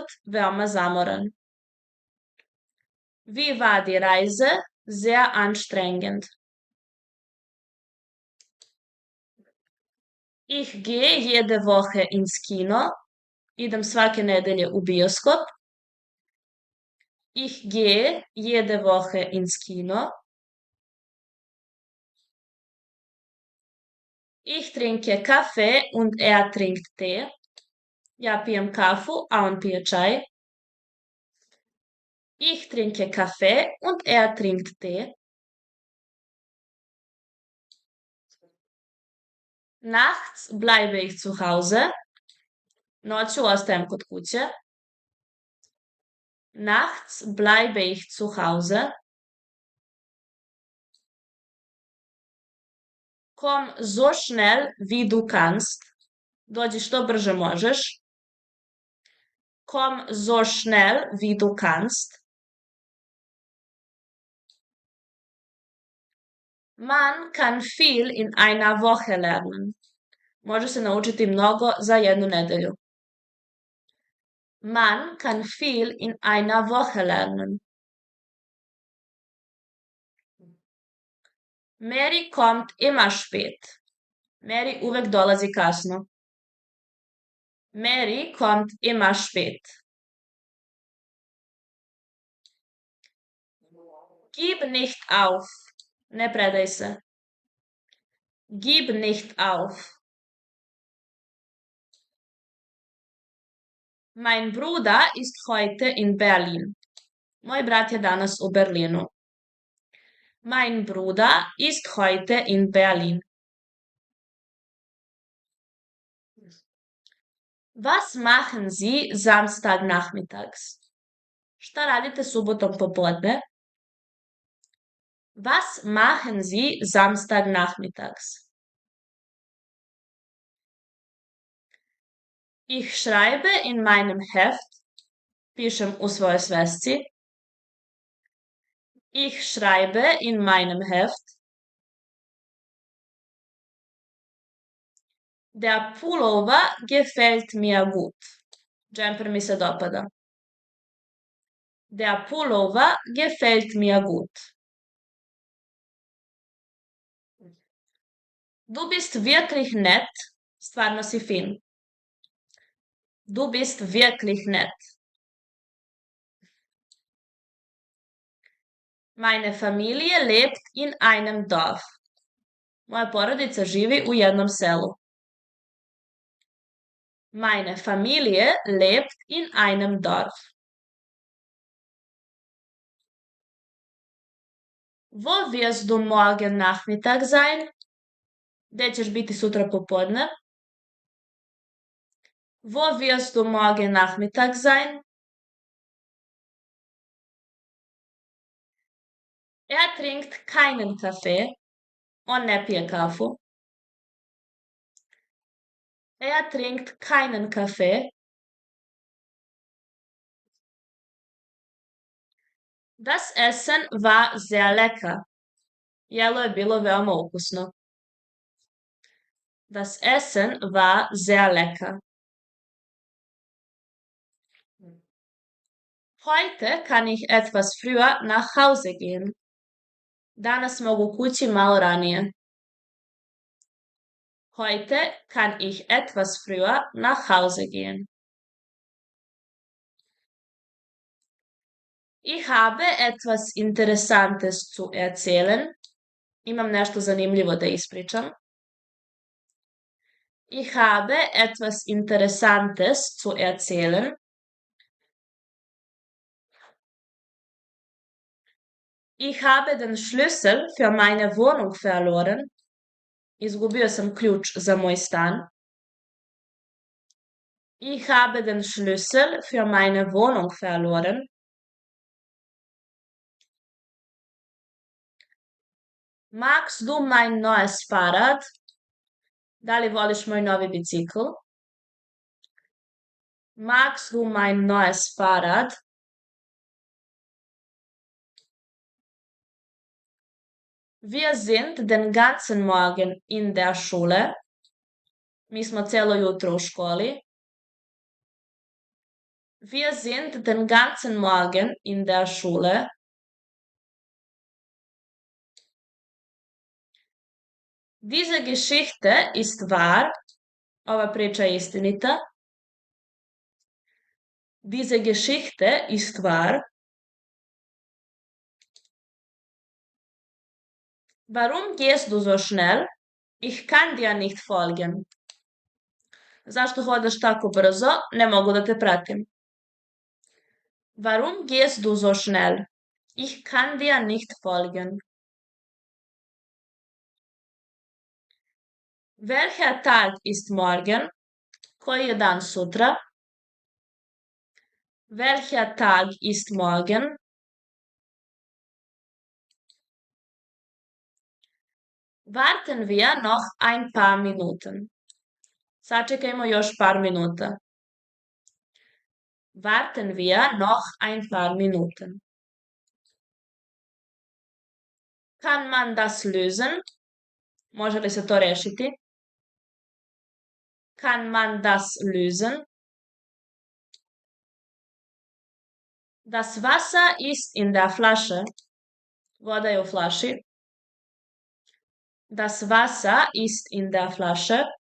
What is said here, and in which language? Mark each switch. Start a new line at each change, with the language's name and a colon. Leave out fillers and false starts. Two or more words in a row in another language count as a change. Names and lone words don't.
Serbian: Veoma zamoran.
German: Wie war die Reise? Sehr anstrengend. Ich gehe jede Woche ins Kino.
Serbian: Idem svake nedelje u bioskop.
German: Ich gehe jede Woche ins Kino. Ich trinke Kaffee und er trinkt Tee.
Serbian: Ja pijem kafu, a on pije čaj.
German: Ich trinke Kaffee und er trinkt Tee. Nachts bleibe ich zu Hause.
Serbian: Noću ostajem kod kuće.
German: Nachts bleibe ich zu Hause. Komm so schnell wie du kannst.
Serbian: Dođi što brže možeš.
German: Komm so schnell wie du kannst. Man kann viel in einer Woche lernen.
Serbian: Može se naučiti mnogo za jednu nedelju.
German: Man kann viel in einer Woche lernen. Mary kommt immer spät.
Serbian: Mary uvek dolazi kasno.
German: Mary kommt immer spät. Gib nicht auf.
Serbian: Ne predaj se.
German: Gib nicht auf. Mein Bruder ist heute in Berlin.
Serbian: Moj brat je danas u Berlinu.
German: Mein Bruder ist heute in Berlin. Was machen Sie Samstagnachmittags?
Serbian: Šta radite subotom popodne?
German: Was machen Sie Samstagnachmittags? Ich schreibe in meinem Heft.
Serbian: Pišem u svojoj svesci.
German: Ich schreibe in meinem Heft. Der Pullover gefällt mir gut.
Serbian: Džemper mi se dopada.
German: Der Pullover gefällt mir gut. Du bist wirklich nett.
Serbian: Stvarno si fin.
German: Du bist wirklich nett. Meine Familie lebt in einem Dorf.
Serbian: Moja porodica živi u jednom selu.
German: Meine Familie lebt in einem Dorf. Wo wirst du morgen Nachmittag sein?
Serbian: Gde ćeš biti sutra popodne?
German: Wo wirst du morgen Nachmittag sein? Er trinkt keinen Kaffee.
Serbian: On ne pije kafu.
German: Er trinkt keinen Kaffee. Das Essen war sehr lecker.
Serbian: Jelo je bilo veoma ukusno.
German: Das Essen war sehr lecker. Heute kann ich etwas früher nach Hause gehen.
Serbian: Danas mogu kući malo ranije.
German: Heute kann ich etwas früher nach Hause gehen. Ich habe etwas Interessantes zu erzählen.
Serbian: Imam nešto zanimljivo da ispričam.
German: Ich habe etwas Interessantes zu erzählen. Ich habe den Schlüssel für meine Wohnung verloren.
Serbian: Izgubio sam ključ za moj stan.
German: Ich habe den Schlüssel für meine Wohnung verloren. Magst du mein neues Fahrrad?
Serbian: Da li voliš moj novi bicikl?
German: Magst du mein neues Fahrrad? Wir sind den ganzen Morgen in der Schule.
Serbian: Mi smo celo jutro u školi.
German: Wir sind den ganzen Morgen in der Schule. Diese Geschichte ist wahr.
Serbian: Ova priča je istinita.
German: Diese Geschichte ist wahr. Warum gehst du so schnell? Ich kann dir nicht folgen.
Serbian: Zašto hodaš tako brzo? Ne mogu da te pratim.
German: Warum gehst du so schnell? Ich kann dir nicht folgen. Welcher Tag ist morgen?
Serbian: Koji je dan sutra?
German: Welcher Tag ist morgen? Warten wir noch ein paar Minuten.
Serbian: Sačekajmo još par minuta.
German: Warten wir noch ein paar Minuten. Kann man das lösen?
Serbian: Može li se to rešiti?
German: Kann man das lösen? Das Wasser ist in der Flasche.
Serbian: Voda je u flaši.
German: Das Wasser ist in der Flasche.